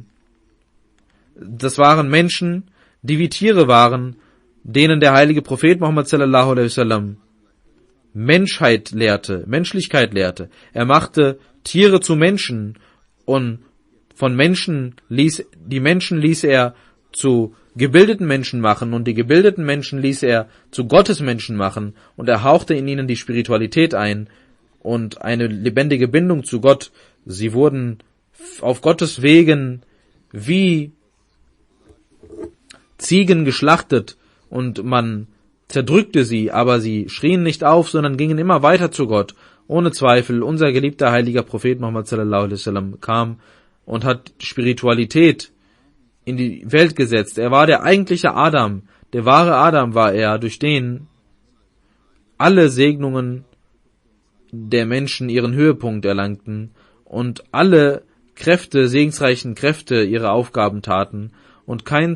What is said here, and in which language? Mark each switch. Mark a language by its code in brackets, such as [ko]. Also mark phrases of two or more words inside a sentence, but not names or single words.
[de] Das waren Menschen, die wie Tiere waren, denen der heilige Prophet Muhammad [ar] صلى الله عليه وسلم [de] Menschlichkeit lehrte. Er machte Tiere zu Menschen, und die Menschen ließ er zu gebildeten Menschen machen, und die gebildeten Menschen ließ er zu Gottesmenschen machen, und er hauchte in ihnen die Spiritualität ein und eine lebendige Bindung zu Gott. Sie wurden auf Gottes Wegen wie Ziegen geschlachtet, und man zerdrückte sie, aber sie schrien nicht auf, sondern gingen immer weiter zu Gott. Ohne Zweifel, unser geliebter heiliger Prophet Muhammad [ar] صلى الله عليه وسلم [de] kam und hat Spiritualität in die Welt gesetzt. Er war der eigentliche Adam, der wahre Adam war er, durch den alle Segnungen der Menschen ihren Höhepunkt erlangten und alle segensreichen Kräfte ihre Aufgaben taten, und kein